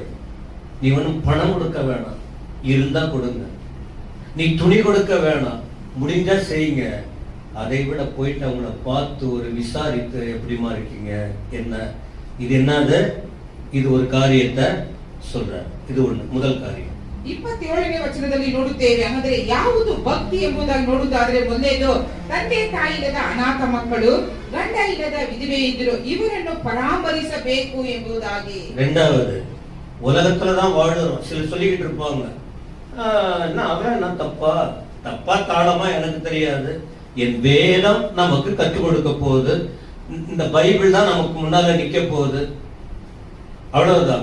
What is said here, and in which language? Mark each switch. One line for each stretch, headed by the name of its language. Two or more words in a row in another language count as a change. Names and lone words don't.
Tamil: நீ ஒன்னும் பணம் கொடுக்க வேணாம், இருந்தா கொடுங்க. நீ துணி கொடுக்க வேணாம், முடிஞ்சா செய்யுங்க. அதை விட போயிட்டு அவங்கள பார்த்து ஒரு விசாரித்து எப்படிமா இருக்கீங்க என்ன, இது என்னது, ಇದು ஒரு காரியத்தை சொல்ற. ಇದು முதல் காரியம்.
Kannada: 27ನೇ ವಚನದಲ್ಲಿ ನೋಡುತ್ತೇವೆ. ಅಂದರೆ ಯಾವುದು ಭಕ್ತಿ ಎಂಬುದಾಗಿ ನೋಡುವುದಾದ್ರೆ, ಮೊದಲನೇದು ತಂದೆ ತಾಯಿ ಇಲ್ಲದ ಅನಾಥ ಮಕ್ಕಳು, ಗಂಡ ಇಲ್ಲದ ವಿಧವೆ ಇದ್ದರು, ಇವರನ್ನು ಪರಾಮರಿಸಬೇಕು ಎಂಬುದಾಗಿ.
Tamil: ரெண்டாவது, உலகத்துலதான் வாழுறோம். சிலர் சொல்லிக்கிட்டு இருப்பாங்க, நான் தப்பா தாளமா எனக்கு தெரியாது, என் வேதம் நமக்கு கற்றுக் கொடுக்க போகுது, இந்த பைபிள் தான் நமக்கு முன்னால நிக்க போகுது, அவ்வளவுதான்.